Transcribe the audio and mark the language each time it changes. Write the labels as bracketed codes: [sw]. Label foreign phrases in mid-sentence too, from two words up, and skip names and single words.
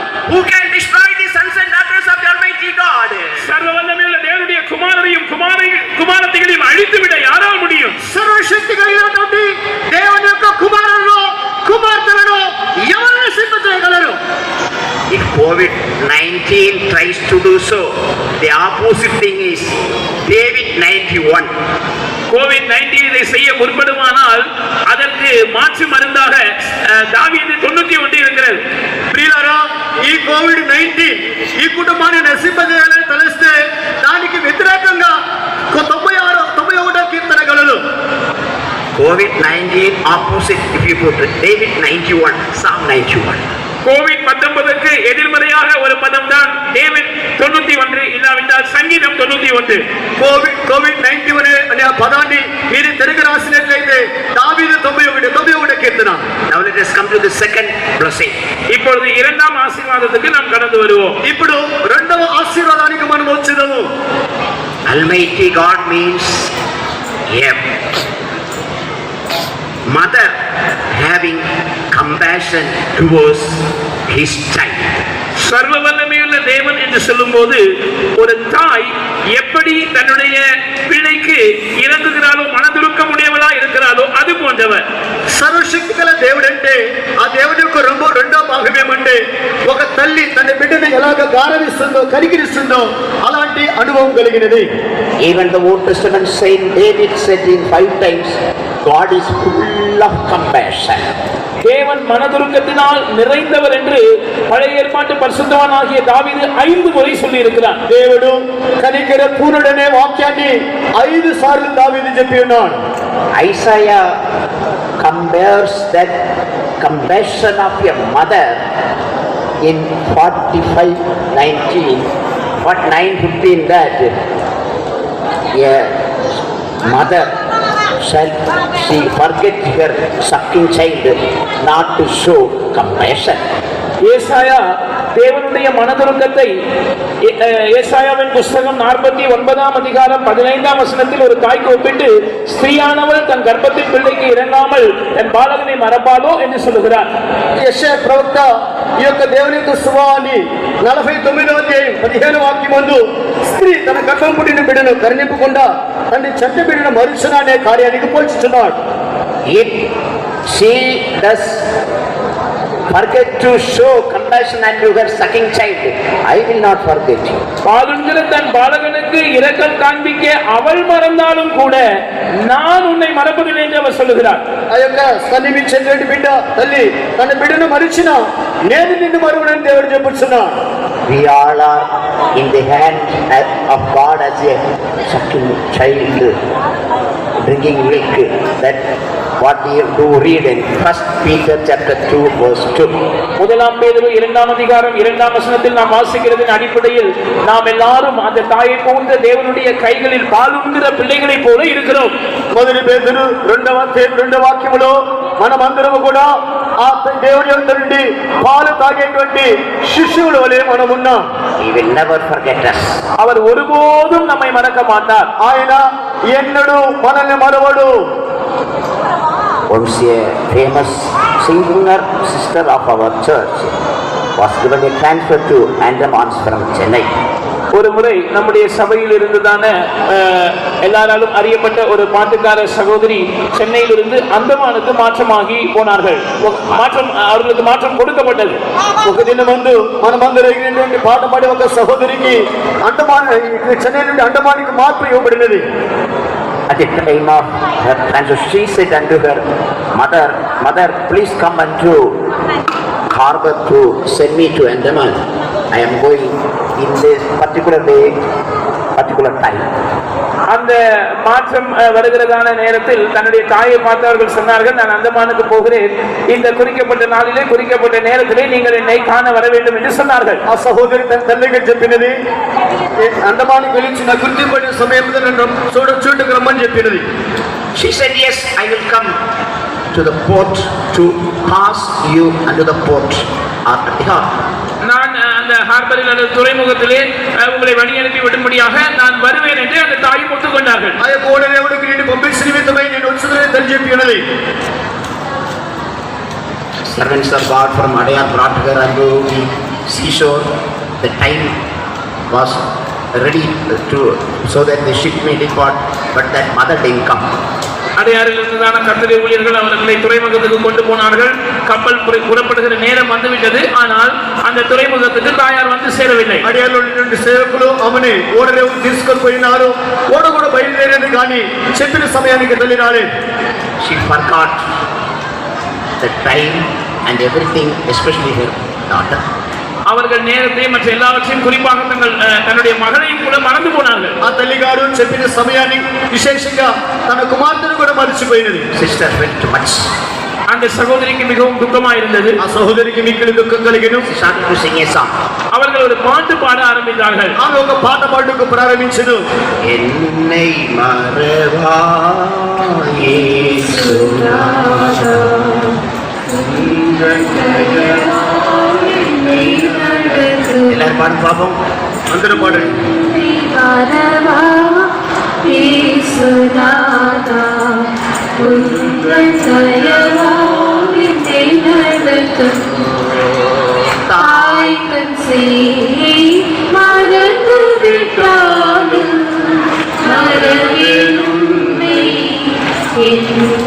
[en] Who can destroy the sons and daughters of the Almighty God? [ta] சர்வ வல்லமையுள்ள தேவனுடைய குமாரரையும் குமாரத்திகளையும் அழித்துவிட யாரால் முடியும்? [te] సర్వశక్తి కలిగినటువంటి దేవుని యొక్క కుమారులను కుమార్తెలను ఎవరు నశింపజేయగలరు? [en] If COVID-19 tries to do so, the opposite thing is David 91. [ta] COVID-19 இதை செய்ய முற்படுமானால் அதற்கு மாற்று மருந்தாக தாவீது 91 இருக்கிறது. [te] ప్రియులారా, ఈ కోవిడ్-19 ఈ కుటుంబాన్ని నశింపజేయాలని తలస్తే దానికి వ్యతిరేకంగా 91 కీర్తన గలదు. [en] COVID-19 opposite, if you put David 91, Psalm 91. [ta] COVID-19க்கு எதிர்மறையாக ஒரு பதம் தான் டேவிட் 91, இல்லாவிட்டால் சங்கீதம் 91. [te] కోవిడ్-19 అనే ఆ పదాన్ని మీరు తెలుగు రాసినట్లయితే దావీదు 91 కీర్తన. [en] Now let us come to the second blessing. [ta] இப்பொழுது இரண்டாம் ஆசீர்வாதத்துக்கு நாம் கடந்து வருவோம். [te] ఇప్పుడు రెండవ ఆశీర్వాదానికి మనం వచ్చేదాము. [en] Almighty God means a mother having compassion towards his child. [ta] சர்வ வல்லமையுள்ள தேவன் என்று சொல்லும்போது ஒரு தாய் எப்படி தன்னுடைய பிள்ளைக்கு இறங்குகிறாளோ, மனதுருக்க முடியவளா ఎలా இருக்கிறாரோ அது போன்றவர். [te] సర్వశక్తి గల దేవుడు అంటే ఆ దేవుని యొక్క రెండో భాగం ఏమంటే ఒక తల్లి తన బిడ్డను ఎలాగ గారవిస్తుందో కనికరిస్తుందో అలాంటి అనుభవం కలిగినది. [en] Even the Old Testament saint David said in 5 times, God is full of compassion. [ta] தேவன் மனதுருக்கத்தினால் நிறைந்தவர் என்று பழைய ஏற்பாட்டு பரிசுத்தவானாகிய தாவீது 5 முறை சொல்லி இருக்கிறார். [te] దేవుడు కనికర పూర్ణుడనే వాక్యాన్ని 5 సార్లు దావీదు చెప్పి ఉన్నాడు. [en] Isaiah compares that compassion of a mother in 45:9-15 that a mother shall she forget her sucking child not to show compassion. [ta] ஏசாயா தேவனுடைய மனதுருக்கத்தை ஏசாயாவின் புஸ்தகம் 49ஆம் அதிகாரம் 15ஆம் வசனத்தில் ஒரு தாய்க்கு ஒப்பிட்டு ஸ்திரீயானவள் தன் கர்ப்பத்தின் பிள்ளைக்கு இறங்காமல் தன் பாலகனை மறப்பாளோ என்று சொல்லுகிறார். [te] యెషయా ప్రవక్త ఈ యొక్క దేవుని యొక్క సువాని 49వ అధ్యాయం 15వ వాక్యం నందు స్త్రీ తన గర్భం పుట్టిన బిడ్డను కరుణింపకుండా తండ్రి చంట బిడ్డను మరుచున అనే కార్యానికి పోల్చుతున్నాడు. [en] If she does forget to show compassion unto her sucking child, I will not forget you. [ta] பாலுண்கிற தன் பாலகனுக்கு இரக்கம் காண்பிக்க அவள் மறந்தாலும் கூட நான் உன்னை மறப்பதில்லை என்று அவர் சொல்லுகிறார். [te] ఆ యొక్క స్తనిమించేటువంటి బిడ్డ తల్లి తన బిడ్డను మరిచినా నేను నిన్ను మరువనని దేవుడు చెప్పుచున్నాడు. [en] We all are in the hand of God as a sucking child, drinking milk. That what we do read in 1 Peter chapter 2 verse 2. [ta] முதலாம் பேதுரு 2ஆம் அதிகாரம் 2ஆம் வசனத்தில் நாம் வாசிக்கிறதின் அடிப்படையில் நாம் எல்லாரும் அந்த தாயை போன்ற தேவனுடைய கைகளில் பாலுண்கிற பிள்ளைகளைப் போல இருக்கிறோம். [te] మొదటి పేతురు 2వ వాక్యములో మనమందరము కూడా ఆ దేవుని యొద్ద నుండి పాలు తాగేటువంటి శిష్యుల వలె మనం ఉన్నాం. [en] He will never forget us. [ta] அவர் ஒருபோதும் நம்மை மறக்க மாட்டார். [te] ఆయన ఎన్నడూ మనల్ని మరవడు. [en] Once a famous singer sister of our church was given a transfer to Andamans from Chennai. [ta] ஒரு முறை நம்முடைய சபையில் இருந்துதான எல்லாராலும் அறியப்பட்ட ஒரு பாட்டுக்கார சகோதரி சென்னையிலிருந்து அந்தமானுக்கு மாற்றமாகி போனார்கள். அவர்களுக்கு மாற்றம் கொடுக்கப்பட்டது. [te] ఒక దినమందు మనమందరం ఎగిరినటువంటి పాట పాడే ఒక సహోదరికి చెన్నై నుండి అండమానికి మార్పు ఇవ్వబడినది. [en] At the time of her transfer, she said unto her mother, please come unto harbor to send me to Andaman. I am going in this particular day, particular time. [ta] அந்த மாற்றம் வருகிறதான நேரத்தில் தன்னுடைய தாயை பார்த்தவர்கள் சொன்னார்கள், நான் அந்தமானுக்கு போகிறேன், இந்த குறிக்கப்பட்ட நாளிலே குறிக்கப்பட்ட நேரத்திலே நீங்கள் என்னை காண வர வேண்டும் என்று சொன்னார்கள். [te] ఆ సహోదరి తన తల్లికి చెప్పినది, అండమానికి వెళ్ళిన గుర్తింపడిన సమయంలో నన్ను చూడకు రమ్మని చెప్పినది. [en] She said, yes, I will come to the port to pass you unto the port at the harbor. [ta] நான் அந்த ஹார்பரில் அல்லது துறைமுகத்திலே உங்களை வழி அனுப்பி விடும்படியாக நான் வருவேன் என்று அந்த தாயும் ஒத்துக்கொண்டார்கள். [te] ఆ యొక్క ఓడరేవుడికి నిన్ను పంపించిన నిమిత్తమై నేను వచ్చుదనని తల్లి చెప్పినది. [en] Servants of God from Adayar brought her unto the seashore. The time was ready to so that the ship may depart, but that mother didn't come. [ta] அடையாறில் இருந்ததான கர்த்தருடைய ஊழியர்கள் அவர்களை துறைமுகத்துக்கு கொண்டு போனார்கள். கப்பல் புறப்படுகிற நேரம் வந்துவிட்டது. ஆனால் அந்த துறைமுகத்துக்கு தாயார் வந்து சேரவில்லை. [te] అడియాలో నుండి సేవకులు ఆమెని ఓడరేవుకు తీసుకొని పోయినారు. ఓడ కూడా బయలుదేరేది కానీ చెప్పిన సమయానికి తల్లి రాలేదు. [en] She forgot the time and everything, especially her daughter. [ta] அவர்கள் நேரத்தை மற்ற எல்லாவற்றையும் குறிப்பாக தன்னுடைய மகளையும் கூட மறந்து போனார்கள். [te] ఆ తల్లి గారు చెప్పిన సమయాన్ని విశేషంగా తన కుమార్తెను కూడా మర్చిపోయినది. [en] Sister felt much. [ta] அந்த சகோதரிக்கு மிகவும் துக்கமா இருந்தது. [te] ఆ సహోదరికి మిక్కిలి దుఃఖం కలిగెను. [en] She started to sing a song. [ta] அவர்கள் ஒரு பாட்டு பாட ஆரம்பித்தார்கள். [te] ఆమె ఒక పాట పాడుటకు ప్రారంభించెను. [ta] என்னை மறவாயே యేసునాథా எல்லாரும் பாடு பாப்போம். [te] అందరూ పాడండి. [ta] தாய் தன் மறந்து விட்டாலும் மறவே உன்னை